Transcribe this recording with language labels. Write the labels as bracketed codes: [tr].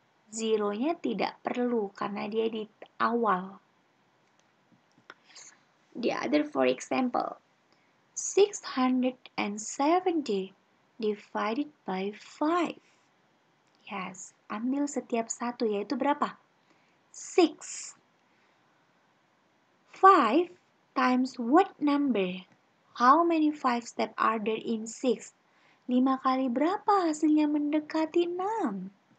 [id] Zeronya tidak perlu karena dia di awal. [en] The other, for example, 670 divided by 5. Yes, [id] ambil setiap satu, yaitu berapa? [en] 6. 5 times what number? How many 5 steps are there in 6? [id] 5 kali berapa hasilnya mendekati 6?